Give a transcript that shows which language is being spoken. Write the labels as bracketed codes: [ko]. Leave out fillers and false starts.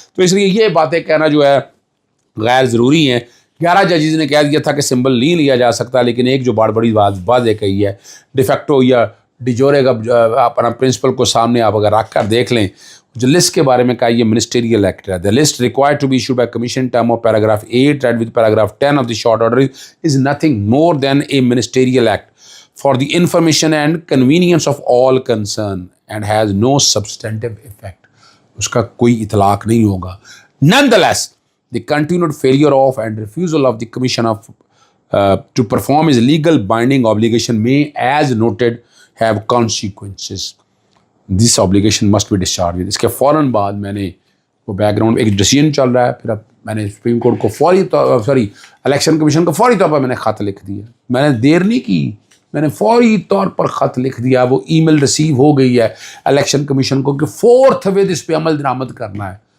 [ur] تو اس لیے یہ باتیں کہنا جو ہے غیر ضروری ہیں. 11 ججز نے کہہ دیا تھا کہ سمبل نہیں لیا جا سکتا، لیکن ایک جو بڑی واضح کہی ہے، ڈیفیکٹو یا ڈیجورے کا اپنا پرنسپل کو سامنے آپ اگر رکھ کر دیکھ لیں، جو لسٹ کے بارے میں کہا یہ منسٹیریل ایکٹ ہے. [en] The list required to be issued by commission term of paragraph 8 read with paragraph 10 of the short order is nothing more than a ministerial act for the information and convenience of all concerned and has no substantive effect. [ur] اس کا کوئی اطلاق نہیں ہوگا. [en] Nonetheless, the continued failure of and refusal of the commission of to perform its legal binding obligation may, as noted, have consequences. This obligation must be discharged. [ur] اس کے فوراً بعد میں نے وہ بیک گراؤنڈ ایک ڈیسیژن چل رہا ہے، پھر اب میں نے سپریم کورٹ کو الیکشن کمیشن کو فوری طور پر میں نے خط لکھ دیا. میں نے دیر نہیں کی، میں نے فوری طور پر خط لکھ دیا. وہ ای میل ریسیو ہو گئی ہے الیکشن کمیشن کو کہ فورتھ ود اس پہ عمل درآمد کرنا ہے.